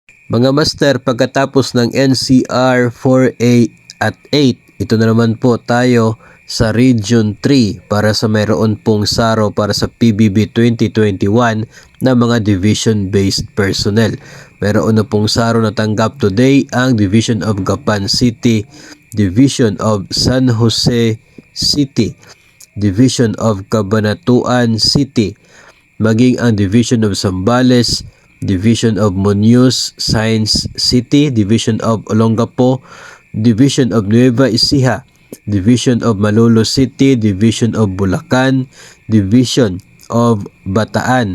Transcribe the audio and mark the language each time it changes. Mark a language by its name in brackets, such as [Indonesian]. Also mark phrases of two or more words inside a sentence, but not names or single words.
[Filipino] Mga master, pagkatapos ng NCR 4A at 8, ito na naman po tayo sa Region 3 para sa mayroon pong SARO para sa PBB 2021 na mga [English] division-based personnel. [Filipino] Mayroon na pong SARO na tanggap today ang Division of Gapan City, Division of San Jose City, Division of Cabanatuan City, maging ang Division of Zambales, Division of Muñoz Science City, Division of Olongapo, Division of Nueva Ecija, Division of Malolo City, Division of Bulacan, Division of Bataan.